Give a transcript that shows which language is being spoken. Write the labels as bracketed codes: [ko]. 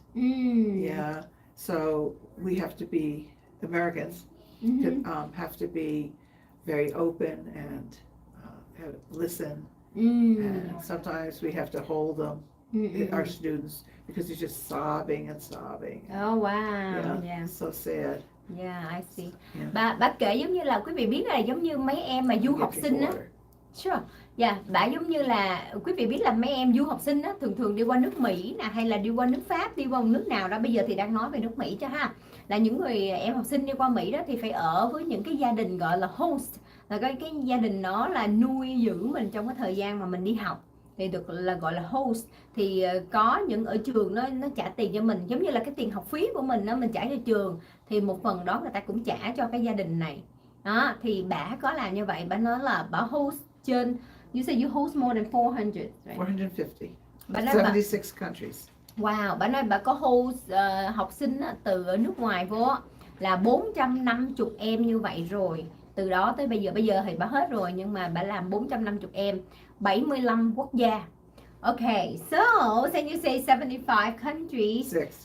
[en] Yeah, so we have to be, Americans have to be very open and listen, and sometimes we have to hold them, our students, because they're just sobbing and sobbing. Oh wow, yeah. So sad. Yeah, I see. Yeah. [vi] Bà kể giống như là quý vị biết là giống như mấy em mà du học sinh á. [en] Sure. [vi] Yeah, bà giống như là quý vị biết là mấy em du học sinh á thường đi qua nước Mỹ nè, hay là đi qua nước Pháp, đi qua nước nào đó, bây giờ thì đang nói về nước Mỹ cho ha. Là những người em học sinh đi qua Mỹ đó thì phải ở với những cái gia đình gọi là host, là cái gia đình đó là nuôi dưỡng mình trong cái thời gian mà mình đi học, thì được là gọi là host. Thì có những ở trường nó trả tiền cho mình, giống như là cái tiền học phí của mình đó, mình trả cho trường, thì một phần đó người ta cũng trả cho cái gia đình này đó. Thì bà có làm như vậy, bà nói là bà host trên, [en] you say you host more than 400, right? 450. [vi] Bà nói [en] 76 countries. [vi] Wow, bà nói bà có host học sinh từ ở nước ngoài vô là 450 em như vậy rồi. Từ đó tới bây giờ thì bà hết rồi, nhưng mà bà làm 450 em, 75 quốc gia. [en] Okay, so can you say 75 countries?